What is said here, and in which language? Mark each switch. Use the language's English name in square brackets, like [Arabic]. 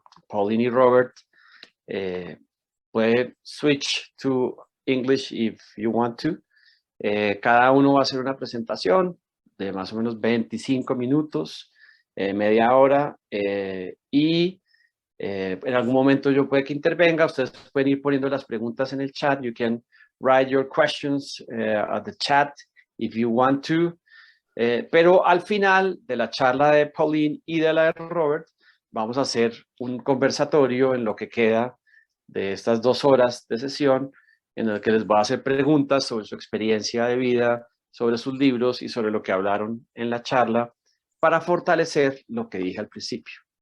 [Spanish] Pauline y Robert puede [English] switch to English if you want to. [Spanish] Cada uno va a hacer una presentación de más o menos 25 minutos, media hora, y en algún momento yo puede que intervenga. Ustedes pueden ir poniendo las preguntas en el chat. [English] You can write your questions at the chat if you want to. [Spanish] Pero al final de la charla de Pauline y de la de Robert, vamos a hacer un conversatorio en lo que queda de estas 2 horas de sesión, en el que les voy a hacer preguntas sobre su experiencia de vida, sobre sus libros y sobre lo que hablaron en la charla, para fortalecer lo que dije al principio.